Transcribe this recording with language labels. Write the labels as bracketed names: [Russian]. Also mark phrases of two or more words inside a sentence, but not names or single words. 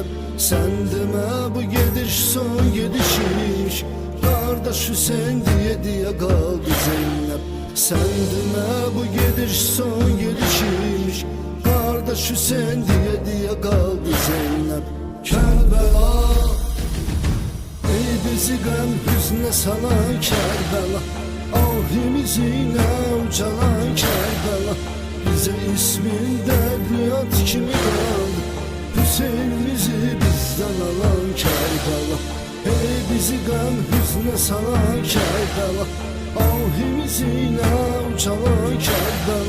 [Turkish] Sen deme bu gidiş son gidişiymiş, kardeş Hüseyin diye kaldı Zeynep. Sen deme bu gidiş son gidişiymiş, kardeş Hüseyin diye kaldı Zeynep. [Azerbaijani] Kerbela, ey bizi gəm hüznə salan Kerbela, ahimizinə ucalan Kərbəla. Bizə ismin dərdniyat kimi qaldı, Hüseynimizi bizdən alan Kərbəla. Ey bizi qəm hüznə salan Kərbəla, ahimizinə ucalan Kərbəla.